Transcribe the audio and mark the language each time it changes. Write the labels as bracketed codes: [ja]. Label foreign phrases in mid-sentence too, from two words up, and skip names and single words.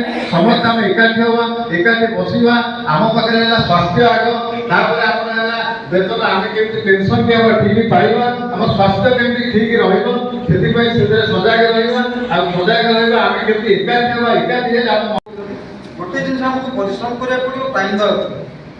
[or] ସମସ୍ତେ ଆମେ ଏକାଠି ହେବା, ଏକାଠି ବସିବା। ଆମ ପାଖରେ ହେଲା ସ୍ୱାସ୍ଥ୍ୟ ଆଗ, ତାପରେ ଆମର ହେଲା ବେତନ। ଆମେ କେମିତି ପେନସନଟି ଆମେ ଠିକ୍ ପାଇବା, ଆମ ସ୍ୱାସ୍ଥ୍ୟ କେମିତି ଠିକ୍ ରହିବ, ସେଥିପାଇଁ ସେଥିରେ ସଜାଗ ରହିବା। ଆଉ ସଜାଗ ରହିବା ଆମେ କେମିତି ଏକାଠି ହେବା, ଏକାଠି ହେଲେ ଆମ ଗୋଟେ ଜିନ ଆମକୋ ପରିଶ୍ରମ କରା ପଡ଼ୋ ଟାଇମ ଦେବା